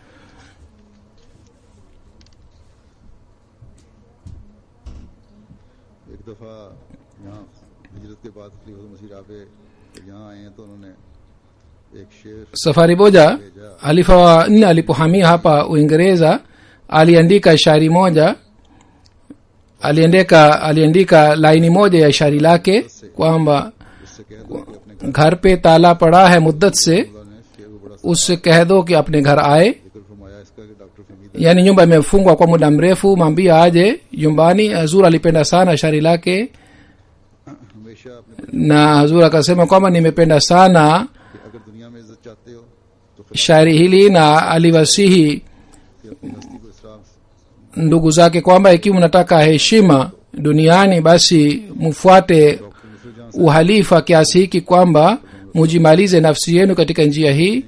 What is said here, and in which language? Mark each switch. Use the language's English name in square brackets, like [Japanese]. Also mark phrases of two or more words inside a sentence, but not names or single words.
[Swahili] Safari moja halifa wa 4 alipohamia hapa Uingereza, aliandika shairi moja. aliandika laini moja ya shairi lake kwamba [Hindi] घर पे ताला पड़ा है मुद्दत से, उससे कह दो कि अपने घर आए. [Swahili] Yani nyumba imefungwa kwa muda mrefu, mwambie aje nyumbani. Hazur alipenda sana shairi lake, na Hazur akasema kwamba nimependa sana shairi hili, na aliwasihi ndugu zake kwamba ikiwa mnataka heshima duniani, basi mfuate uhalifa kiasi hiki kwamba mujimalize nafsi yenu katika njia hii.